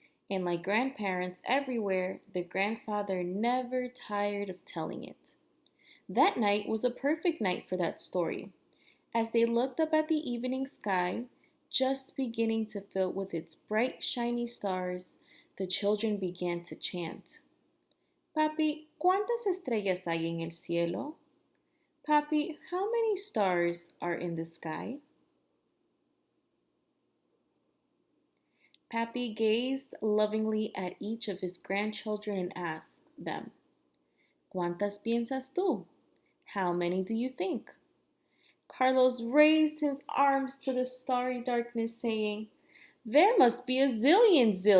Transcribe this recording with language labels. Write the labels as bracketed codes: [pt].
[en] And like grandparents everywhere, the grandfather never tired of telling it. That night was a perfect night for that story. As they looked up at the evening sky, just beginning to fill with its bright, shiny stars, the children began to chant. [es] Papi, ¿cuántas estrellas hay en el cielo? [en] Papi, how many stars are in the sky? Papi gazed lovingly at each of his grandchildren and asked them, [es] ¿Cuántas piensas tú? [en] How many do you think? Carlos raised his arms to the starry darkness, saying, There must be a zillion.